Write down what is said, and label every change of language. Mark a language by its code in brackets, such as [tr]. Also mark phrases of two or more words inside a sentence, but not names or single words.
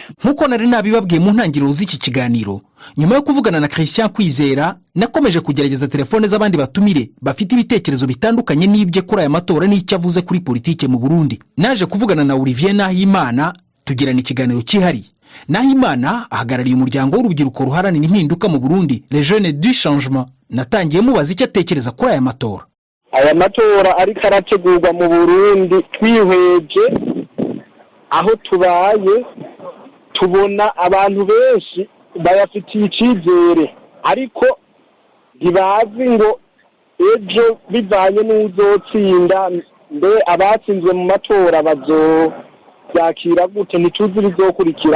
[rw] Nkuko nari nabibabwiye mu ntangiriro z'iki kiganiro, nyuma yo kuvugana na Christian Kwizera nakomeje kugerageza telefone z'abandi batumire bafite ibitekerezo bitandukanye n'ibye kuri aya matora n'icyo avuze kuri politike mu Burundi. Naje kuvugana na Olivier Nahimana tugirana ikiganiro cyihariye. Nahimana ahagarariye umuryango w'urubyiruko ruharanira impinduka mu Burundi, [fr] Les Jeunes du Changement. [rw] Natangiye mubaza icyo atekereza kuri aya matora. [rn] Aya matora ariko arategurwa mu Burundi, twihweje aho tubaye tubona abantu benshi bayafitiye icyizere, ariko ntibazi ngo ejo bivanye n'uzotsinda mbe abatsinzwe mu matora bazobyakira gute, ntituzi bizokurikira.